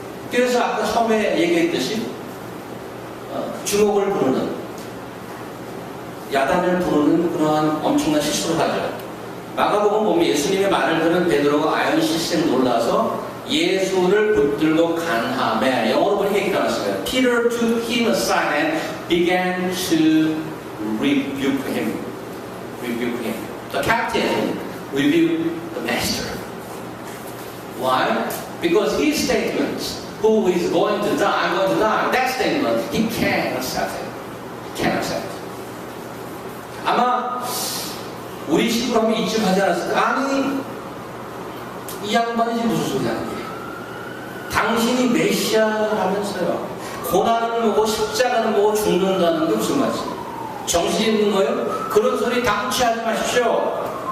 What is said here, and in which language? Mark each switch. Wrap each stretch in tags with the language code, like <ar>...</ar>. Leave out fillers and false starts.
<ko>그래서 아까 처음에 얘기했듯이 주목을 부르는, 야단을 부르는 그러한 엄청난 실수를 하죠. 마가복음 보면 예수님의 말을 들은 베드로가 아연실생 놀라서 예수를 붙들고 간함에, 영어로 보니까 이렇게 나왔어요.</ko> <en>Peter took him aside and began to rebuke him. The captain rebuked the master. Why? Because his statement, who is going to die, I'm going to die, that statement, he can't accept it. He can't accept it.</en> <ko>아마 우리 식으로 하면 이쯤 하지 않았을까? 아니, 이 양반이 지금 무슨 소리 하는 거예요? 당신이 메시아라면서요. 고난은 뭐고 십자가는 뭐고 죽는다는 게 무슨 말이지? 정신 있는 거예요? 그런 소리 당취하지 마십시오.</ko>